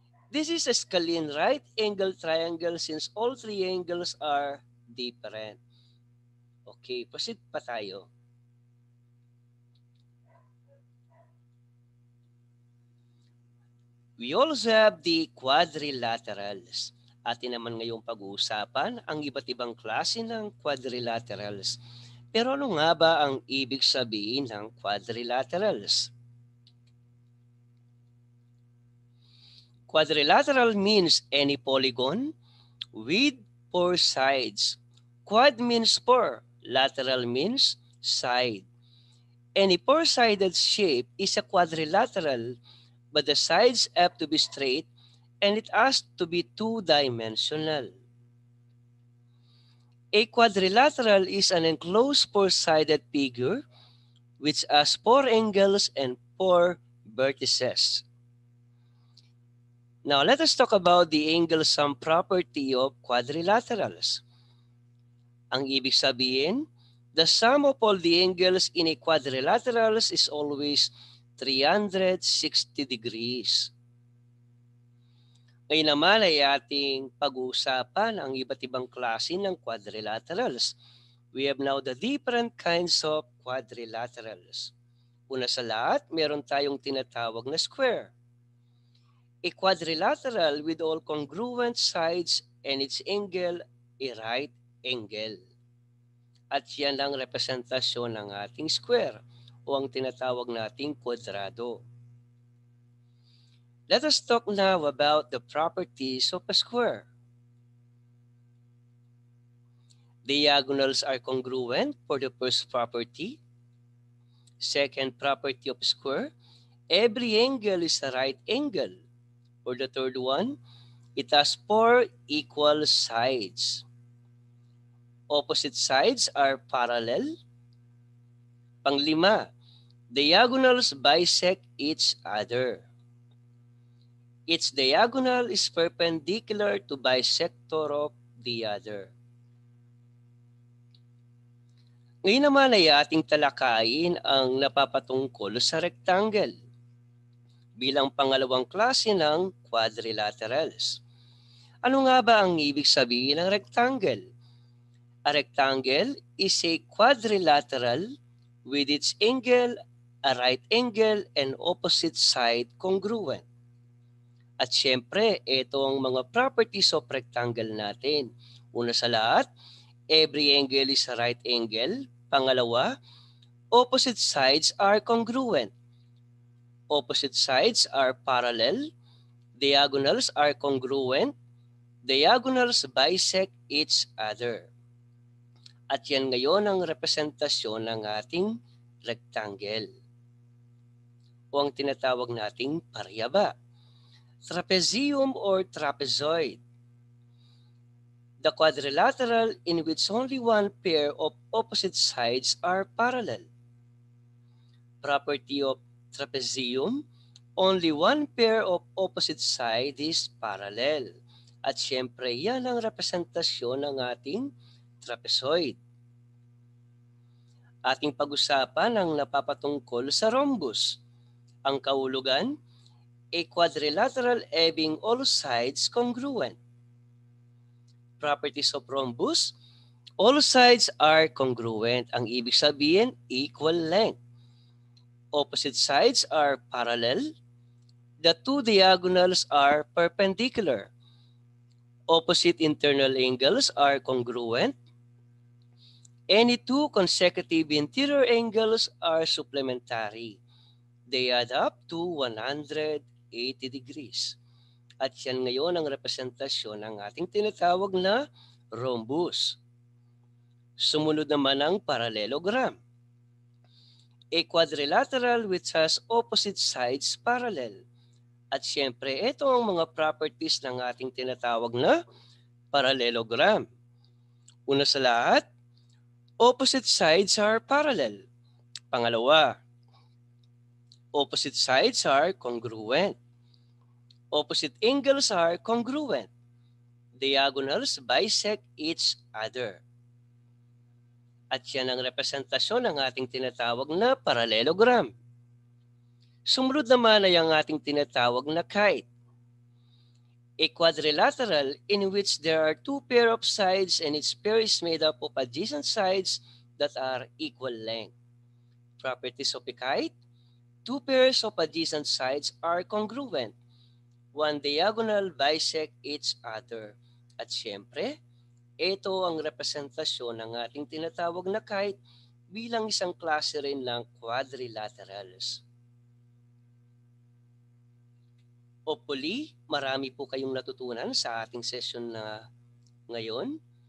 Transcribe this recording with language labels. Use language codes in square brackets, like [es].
[en] This is a Scalene right angle triangle since all three angles are different. [tl] Okay, proceed pa tayo. [en] We also have the quadrilaterals. [tl] Atin naman ngayong pag-uusapan ang iba't ibang klase ng quadrilaterals. Pero ano nga ba ang ibig sabihin ng quadrilaterals? [en] Quadrilateral means any polygon with four sides. Quad means four. Lateral means side. Any four-sided shape is a quadrilateral but the sides have to be straight and it has to be two-dimensional. A quadrilateral is an enclosed four-sided figure which has four angles and four vertices. Now let us talk about the angle sum property of quadrilaterals. [tl] Ang ibig sabihin, [en] the sum of all the angles in a quadrilaterals is always 360 degrees. [tl] Ngayon naman ay ating pag-uusapan ang iba't ibang klase ng quadrilaterals. [en] We have now the different kinds of quadrilaterals. [tl] Una sa lahat, meron tayong tinatawag na [en] square. A quadrilateral with all congruent sides and its angle a right angle. [tl] At yan ang representasyon ng ating square o ang tinatawag nating kwadrado. [en] Let us talk now about the properties of a square. Diagonals are congruent for the first property. Second property of square, every angle is a right angle. For the third one, it has four equal sides. Opposite sides are parallel. [tl] Panglima, [en] diagonals bisect each other. Each diagonal is perpendicular to bisector of the other. [tl] Ngayon naman ay ating talakayin ang napapatungkol sa rectangle bilang pangalawang klase ng quadrilaterals. Ano nga ba ang ibig sabihin ng rectangle? [en] A rectangle is a quadrilateral with its angle, a right angle, and opposite side congruent. [tl] At syempre, ito ang mga [en] properties of rectangle [tl] natin. Una sa lahat, [en] every angle is a right angle. [tl] Pangalawa, [en] opposite sides are congruent. Opposite sides are parallel. Diagonals are congruent. Diagonals bisect each other. [tl] At yan ngayon ang representasyon ng ating rectangle o ang tinatawag nating paryaba. [en] Trapezium or trapezoid. The quadrilateral in which only one pair of opposite sides are parallel. Property of trapezium, only one pair of opposite side is parallel. [tl] At syempre, yan ang representasyon ng ating trapezoid. Ating pag-usapan ang napapatungkol sa rhombus. Ang kahulugan, [en] a quadrilateral having all sides congruent. Properties of rhombus, all sides are congruent. [tl] Ang ibig sabihin, [en] equal length. Opposite sides are parallel. The two diagonals are perpendicular. Opposite internal angles are congruent. Any two consecutive interior angles are supplementary. They add up to 180 degrees. [tl] At yan ngayon ang representasyon ng ating tinatawag na rhombus. Sumunod naman ang parallelogram. [en] A quadrilateral which has opposite sides parallel. [tl] At syempre, ito ang mga properties ng ating tinatawag na parallelogram. Una sa lahat, [en] opposite sides are parallel. [tl] Pangalawa, [en] opposite sides are congruent. Opposite angles are congruent. Diagonals bisect each other. [tl] At yan ang representasyon ng ating tinatawag na parallelogram. Sumunod naman ay ang ating tinatawag na kite. [en] A quadrilateral in which there are two pair of sides and its pair is made up of adjacent sides that are equal length. Properties of a kite, two pairs of adjacent sides are congruent. One diagonal bisect each other. [tl] At syempre, ito ang representasyon ng ating tinatawag na kite bilang isang klase rin ng quadrilaterals. Hopefully, marami po kayong natutunan sa ating session na ngayon.